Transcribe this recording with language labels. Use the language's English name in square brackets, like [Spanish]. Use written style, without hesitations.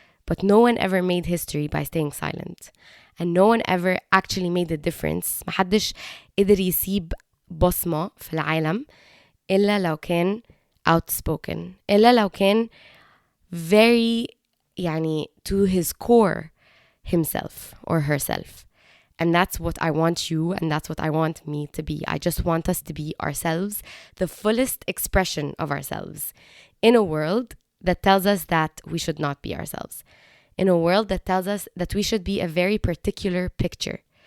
[English] But no one ever made history by staying silent, and no one ever actually made a difference. [Arabic] محدش قدر يسيب بصمة في العالم إلا لو كان outspoken، إلا لو كان very يعني [English] to his core himself or herself. And that's what I want you, and that's what I want me to be. I just want us to be ourselves, the fullest expression of ourselves, in a world that tells us that we should not be ourselves, in a world that tells us that we should be a very particular picture.